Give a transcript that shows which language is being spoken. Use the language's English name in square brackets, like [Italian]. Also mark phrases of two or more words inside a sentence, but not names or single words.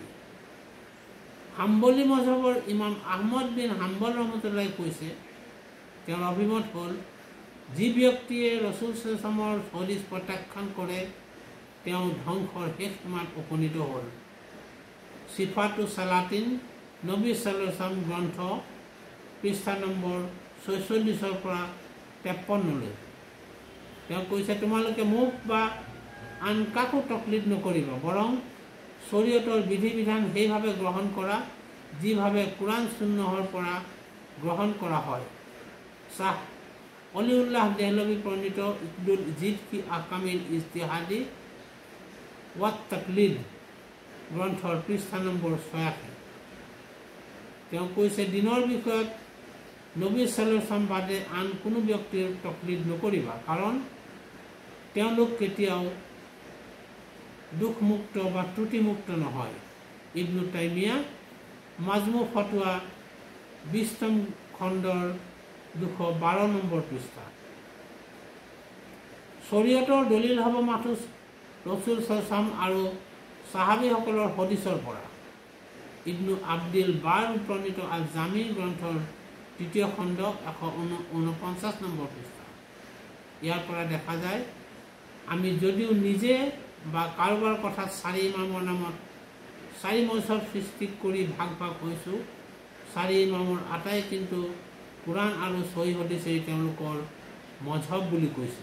[Assamese] হাম্বলী মজহবৰ ইমাম আহমদ বিন হাম্বল ৰহমতুল্লাহ কৈছে, তেওঁৰ অভিমত হ'ল, যি ব্যক্তিয়ে ৰসুল [Arabic] صلى الله عليه وسلم [Assamese] হদিছ প্ৰত্যাখ্যান কৰে তেওঁ ধ্বংসৰ শেষ সীমাত উপনীত হ'ল। সিফাতু সালাতিন নবী সাল্লাল্লাহু আলাইহি ওয়াসাল্লাম গ্ৰন্থ পৃষ্ঠা নম্বৰ 46 পৰা 53লৈ তেওঁ কৈছে, তোমালোকে মোক বা আন কাকো তকলিদ নকৰিবা, বৰং শৰীয়তৰ বিধি বিধান সেইভাৱে গ্ৰহণ কৰা যিভাৱে কুৰাণ সুন্নহৰ পৰা গ্ৰহণ কৰা হয়। শাহ অলিউল্লাহ দেহলভী প্ৰণীত ইকদুল জিদ কি আহকামিল ইজতিহাদি ওয়াত তাকলিদ গ্ৰন্থৰ পৃষ্ঠা নম্বৰ 86। তেওঁ কৈছে, দিনৰ বিষয়ত নবী [Arabic] صلى الله عليه وسلم [Assamese] বাদে আন কোনো ব্যক্তিৰ তকলিদ নকৰিবা, কাৰণ তেওঁলোক কেতিয়াও দুখমুক্ত বা ত্ৰুটিমুক্ত নহয়। ইবনু তাইমিয়া মাজমু ফতোৱা 20ম খণ্ডৰ 212 নম্বৰ পৃষ্ঠা। শৰীয়তৰ দলিল হ'ব মাথো ৰসুল [Arabic] صلى الله عليه وسلم [Assamese] আৰু সাহাবীসকলৰ হদিছৰ পৰা। ইবনু আব্দিল বাৰ প্ৰণীত আল জামি গ্ৰন্থৰ 3য় খণ্ড 149 নম্বৰ পৃষ্ঠা। ইয়াৰ পৰা দেখা যায়, আমি যদিও নিজে বা কাৰোবাৰ কথাত 4 ইমামৰ নামত 4 মজহব সৃষ্টি কৰি ভাগ ভাগ হৈছোঁ, 4 ইমামৰ আটাই কিন্তু কুৰাণ আৰু সহি হাদিছেই তেওঁলোকৰ মজহব বুলি কৈছে।